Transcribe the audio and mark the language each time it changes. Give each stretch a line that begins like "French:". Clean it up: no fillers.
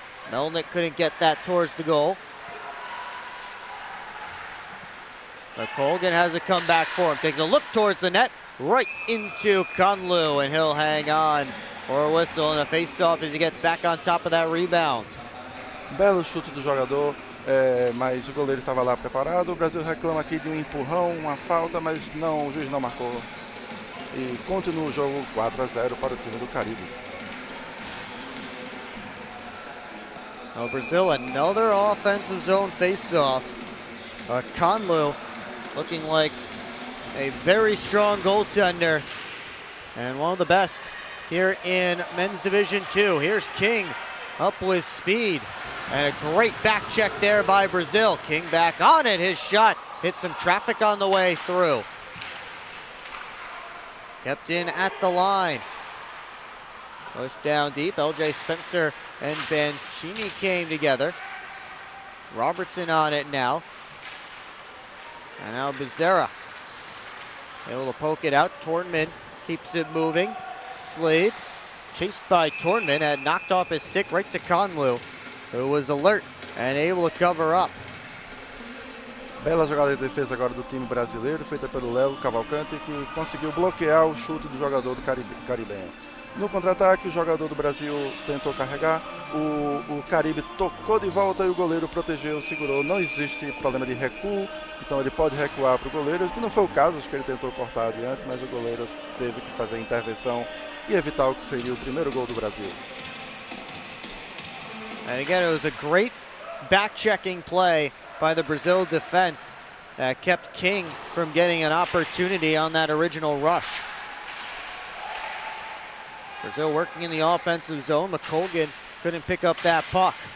English: Melnick couldn't get that towards the goal. McColgan has a comeback for him. Takes a look towards the net, right into Conlu, and he'll hang on for a whistle and a face-off as he gets back on top of that rebound.
Portuguese: Belo chute do jogador, mas o goleiro estava lá preparado. O Brasil reclama aqui de um empurrão, uma falta, mas não, o juiz não marcou. E continua o jogo 4-0 para o time do Caribe.
English: Now Brazil, another offensive zone face-off. Conlu looking like a very strong goaltender and one of the best here in Men's Division 2. Here's King up with speed and a great back check there by Brazil. King back on it, his shot hit some traffic on the way through. Kept in at the line. Pushed down deep, LJ Spencer and Bencini came together. Robertson on it now. And now Becerra able to poke it out. Tornman keeps it moving. Slade, chased by Tornman, had knocked off his stick right to Conlu, who was alert and able to cover up.
Portuguese: Bela jogada de defesa agora do time brasileiro, feita pelo Léo Cavalcante, que conseguiu bloquear o chute do jogador do caribenho. No contra-ataque, o jogador do Brasil tentou carregar, o Caribe tocou de volta e o goleiro protegeu, segurou. Não existe problema de recuo, então ele pode recuar para o goleiro, que não foi o caso, acho que ele tentou cortar adiante, mas o goleiro teve que fazer a intervenção e evitar o que seria o primeiro gol do Brasil.
English: And again, it was a great back-checking play by the Brazil defense that kept King from getting an opportunity on that original rush. Brazil working in the offensive zone. McColgan couldn't pick up that puck.